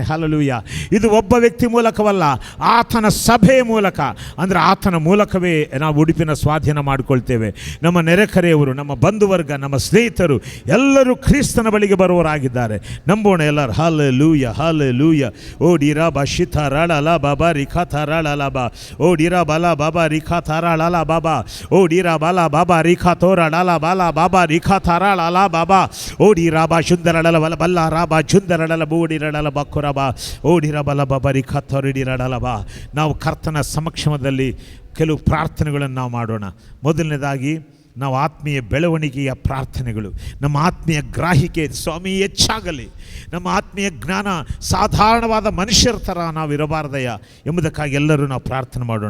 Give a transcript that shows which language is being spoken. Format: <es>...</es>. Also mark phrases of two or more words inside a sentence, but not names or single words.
<kn>ಹಲ್ಲೆಲೂಯ. ಇದು ಒಬ್ಬ ವ್ಯಕ್ತಿ ಮೂಲಕವಲ್ಲ, ಆತನ ಸಭೆಯ ಮೂಲಕ. ಅಂದರೆ ಆತನ ಮೂಲಕವೇ ನಾವು ಉಡುಪಿನ ಸ್ವಾಧೀನ ಮಾಡಿಕೊಳ್ತೇವೆ. ನಮ್ಮ ನೆರೆಕರೆಯವರು, ನಮ್ಮ ಬಂಧುವರ್ಗ, ನಮ್ಮ ಸ್ನೇಹಿತರು ಎಲ್ಲರೂ ಕ್ರಿಸ್ತನ ಬಳಿಗೆ ಬರುವವರಾಗಿದ್ದಾರೆ. ನಂಬೋಣ ಎಲ್ಲರೂ. ಹಲ್ಲೆಲೂಯ ಹಲ್ಲೆಲೂಯ. ಓ ಡಿರಾ ಬಾ ಶಿತಾರಳಲ ಬಾಬಾ ರಿಖಾ ತಾರಳಲ ಬಾ ಓ ಡಿರಾ ಬಾಲ ಬಾಬಾ ರಿಖಾ ತಾರಳಲ ಬಾಬಾ ಓ ಡಿರಾ ಬಾಲ ಬಾಬಾ ರಿಖಾ ತೋರಳಲ ಬಾಲ ಬಾಬಾ ರಿಖಾ ತಾರಳಲ ಬಾಬಾ ಓ ಡಿರಾ ಬಾ ಶುಂದರಳಲ ಬಲ ಬಲ್ಲ ರಾಬಾ ಶುಂದರಳಲ ಬೂಡಿರಳಲ ಬಕ್ಕುರಬಾ ಓ ಡಿರಾ ಬಲ ಬಾಬಾ ರಿಖಾ ತೋರಿಡಿ ರಡಲಬಾ. ನಾವು ಕರ್ತನ ಸಮಕ್ಷಮದಲ್ಲಿ ಕೆಲವು ಪ್ರಾರ್ಥನೆಗಳನ್ನು ನಾವು ಮಾಡೋಣ. ಮೊದಲನೇದಾಗಿ ನಾವು ಆತ್ಮೀಯ ಬೆಳವಣಿಗೆಯ ಪ್ರಾರ್ಥನೆಗಳು. ನಮ್ಮ ಆತ್ಮೀಯ ಗ್ರಾಹಿಕೆ ಸ್ವಾಮಿ ಹೆಚ್ಚಾಗಲಿ. ನಮ್ಮ ಆತ್ಮೀಯ ಜ್ಞಾನ ಸಾಧಾರಣವಾದ ಮನುಷ್ಯರ ಥರ ನಾವು ಇರಬಾರ್ದಯ್ಯ ಎಂಬುದಕ್ಕಾಗಿ ಎಲ್ಲರೂ ನಾವು ಪ್ರಾರ್ಥನೆ ಮಾಡೋಣ.</kn>